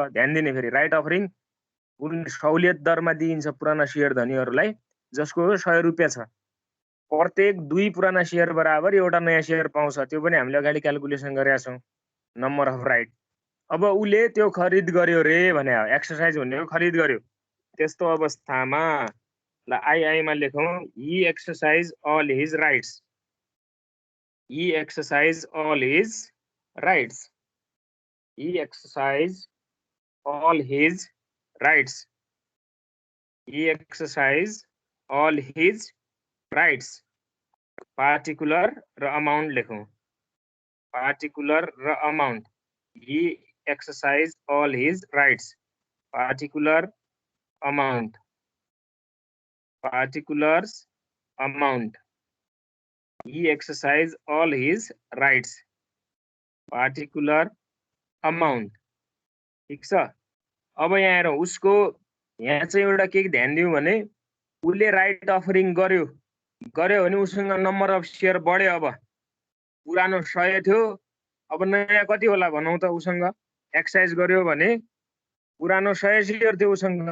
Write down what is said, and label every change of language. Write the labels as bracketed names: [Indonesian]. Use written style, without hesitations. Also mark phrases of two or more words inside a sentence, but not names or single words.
[Nepali] ध्यान दिने फेरि [English] right offering [Nepali] उन सहुलियत दरमा दिइन्छ पुराना शेयर धनीहरूलाई, जसको 100 रुपैयाँ छ। प्रत्येक 2 पुराना शेयर बराबर एउटा नयाँ शेयर पाउँछ। त्यो पनि हामीले अगाडि क्यालकुलेसन गरेका छौँ, [English] number of right. [Nepali] अब उले त्यो खरिद गर्यो रे भने एक्सरसाइज भनेको खरिद गर्यो। त्यस्तो अवस्थामा ल आई मा लेखौँ, [English] he exercise all his rights. he exercise all his rights. he exercise all his rights. he exercise all his rights. [Nepali] पार्टिकुलर र अमाउन्ट लेखौँ, पार्टिकुलर र अमाउन्ट। [English] he exercise all his rights, particular amount, particulars amount। he exercise all his rights, particular amount। [Nepali] ठीक छ। अब यहाँ हेरौँ, उसको यहाँ चाहिँ एउटा के ध्यान दिउँ भने उसले [English] right offering [Nepali] गर्यो भने उसँग [English] number of share [Nepali] बढ्यो। अब पुरानो 100 थियो, अब नयाँ कति होला भनौँ त। उसँग एक्सर्साइज गर्यो भने पुरानो 100 शेयर थियो उसँग।